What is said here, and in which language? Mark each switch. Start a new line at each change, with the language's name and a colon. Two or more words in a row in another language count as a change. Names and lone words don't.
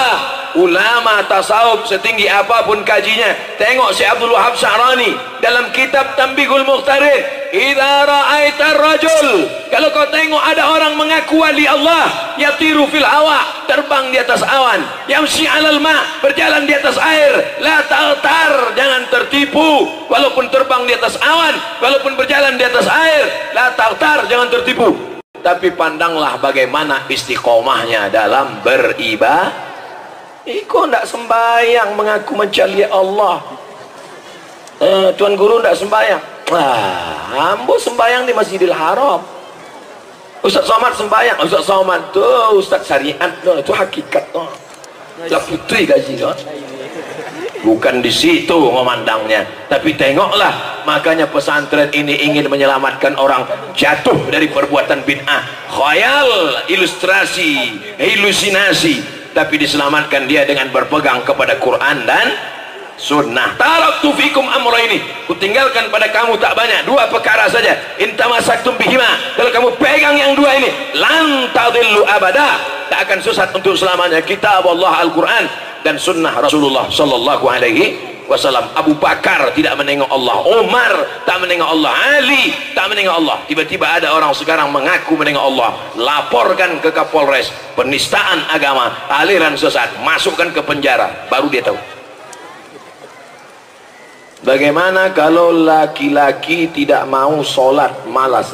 Indonesian: Ulama tasawuf setinggi apapun kajinya, tengok si Abdul Wahab Sya'rani dalam kitab Tanbihul Muqtarid,
Arabic: إذا رأيت رجل,
Indonesian: kalau kau tengok ada orang mengaku wali Allah,
Arabic: يطير في الهواء,
Indonesian: terbang di atas awan,
Arabic: يمشي على الماء,
Indonesian: berjalan di atas air,
Arabic: لا تغتر,
Indonesian: jangan tertipu, walaupun terbang di atas awan, walaupun berjalan di atas air,
Arabic: لا تغتر,
Indonesian: jangan tertipu. Tapi pandanglah bagaimana istiqomahnya dalam beribadah.
Minangkabau: Iko ndak sembayang mengaku mencari Allah. Tuan guru ndak sembayang. Wah, ambo sembayang di Masjidil Haram.
Indonesian: Ustaz Somad sembayang.
Minangkabau: Ustaz Somad tuh Ustaz syariat tuh, itu hakikat tuh. Lah putri gaji tuh.
Indonesian: Bukan di situ memandangnya, tapi tengoklah. Makanya pesantren ini ingin menyelamatkan orang jatuh dari perbuatan bid'ah, khayal, ilustrasi, halusinasi, tapi diselamatkan dia dengan berpegang kepada Quran dan sunnah.
Arabic: تركت فيكم أمرين,
Indonesian: kutinggalkan pada kamu tak banyak, 2 perkara saja.
Arabic: إن تمسكتم بهما,
Indonesian: kalau kamu pegang yang 2 ini,
Arabic: لن تضلوا أبدا,
Indonesian: tak akan sesat untuk selamanya. Kitab Allah Al-Quran dan sunnah Rasulullah
Arabic: صلى الله عليه وسلم.
Indonesian: Abu Bakar tidak menengok Allah, Umar tak menengok Allah, Ali tak menengok Allah. Tiba-tiba ada orang sekarang mengaku menengok Allah, laporkan ke Kapolres, penistaan agama, aliran sesat, masukkan ke penjara, baru dia tahu. Bagaimana kalau laki-laki tidak mau sholat, malas?